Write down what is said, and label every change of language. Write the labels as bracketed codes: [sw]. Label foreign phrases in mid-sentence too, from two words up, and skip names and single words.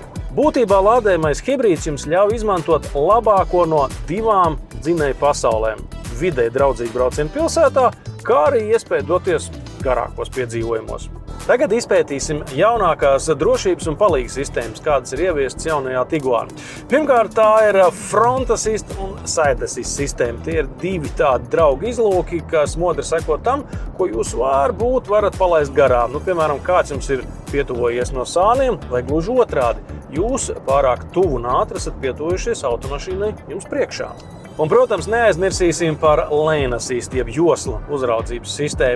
[lv] Būtībā lādējamais hibrīds jums ļauj izmantot labāko no divām dzinēju pasaulēm – videi draudzīgu braucienu pilsētā, kā arī iespēju doties garākos piedzīvojumos. Tagad izpētīsim jaunākās drošības un palīgas sistēmas, kādas ir ieviestas jaunajā Tiguan. Pirmkārt, tā ir [en] front assist un side assist [lv] sistēma. Tie ir divi tādi draugi izlūki, kas modri seko tam, ko jūs varbūt varat palaist garām. Piemēram, kāds jums ir pietuvojies no sāniem vai gluži otrādi. Jūs pārāk tuvu un ātri esat pietuvojušies automašīnai jums priekšā. Un, protams, neaizmirsīsim par [en] lane assist, [lv] jeb josla uzraudzības sistēmu.